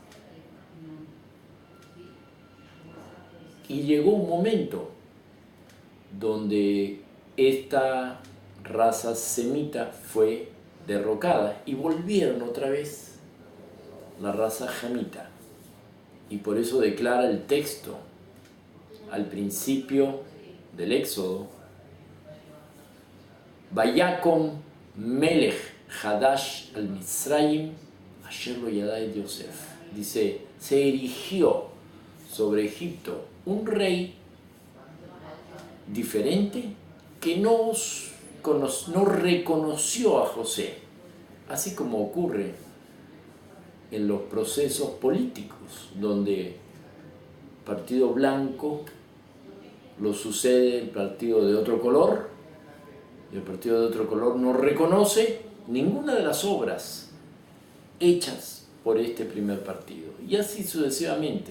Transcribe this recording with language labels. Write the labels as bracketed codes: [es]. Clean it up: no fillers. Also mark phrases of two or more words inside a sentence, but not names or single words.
[es] Y llegó un momento donde esta raza semita fue derrocada y volvieron otra vez la raza jamita. Y por eso declara el texto al principio del Éxodo: [he] ויקם מלך חדש על מצרים אשר לא ידע יוסף. [es] Dice, se erigió sobre Egipto un rey diferente que no reconoció a José, así como ocurre en los procesos políticos, donde partido blanco lo sucede el partido de otro color, y el partido de otro color no reconoce ninguna de las obras hechas por este primer partido, y así sucesivamente.